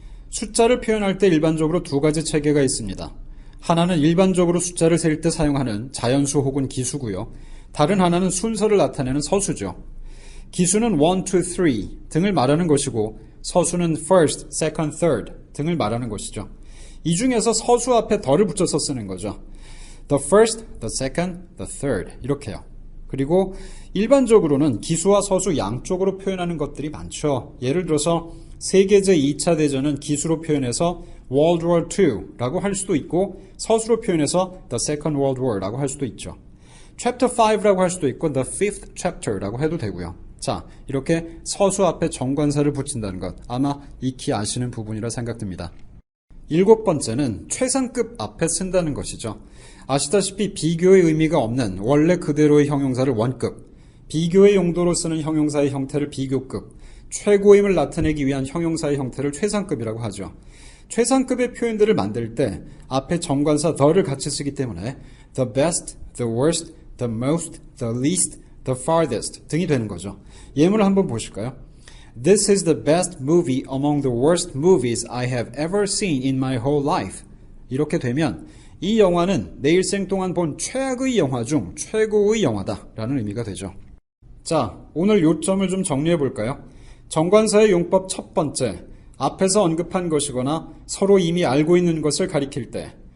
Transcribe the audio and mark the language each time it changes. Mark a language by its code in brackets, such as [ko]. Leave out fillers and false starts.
[ko] 숫자를 표현할 때 일반적으로 2가지 체계가 있습니다. 하나는 일반적으로 숫자를 셀 때 사용하는 자연수 혹은 기수고요. 다른 하나는 순서를 나타내는 서수죠. 기수는 1, 2, 3 등을 말하는 것이고 서수는 [en] first, second, third [ko] 등을 말하는 것이죠. 이 중에서 서수 앞에 the를 붙여서 쓰는 거죠. [en] The first, the second, the third [ko] 이렇게요. 그리고 일반적으로는 기수와 서수 양쪽으로 표현하는 것들이 많죠. 예를 들어서 세계제 2차 대전은 기수로 표현해서 [en] World War II [ko] 라고 할 수도 있고 서수로 표현해서 [en] The Second World War [ko] 라고 할 수도 있죠. [en] Chapter 5 [ko] 라고 할 수도 있고 [en] The Fifth Chapter [ko] 라고 해도 되고요. 자, 이렇게 서수 앞에 정관사를 붙인다는 것 아마 익히 아시는 부분이라 생각됩니다. 7번째는 최상급 앞에 쓴다는 것이죠. 아시다시피 비교의 의미가 없는 원래 그대로의 형용사를 원급, 비교의 용도로 쓰는 형용사의 형태를 비교급, 최고임을 나타내기 위한 형용사의 형태를 최상급이라고 하죠. 최상급의 표현들을 만들 때 앞에 정관사 the를 같이 쓰기 때문에 [en] the best, the worst, the most, the least, the farthest [ko] 등이 되는 거죠. 예문을 한번 보실까요? [en] This is the best movie among the worst movies I have ever seen in my whole life. [ko] 이렇게 되면 이 영화는 내 일생 동안 본 최악의 영화 중 최고의 영화다 라는 의미가 되죠. 자, 오늘 요점을 좀 정리해 볼까요? 정관사의 용법 첫 번째, 앞에서 언급한 것이거나 서로 이미 알고 있는 것을 가리킬 때.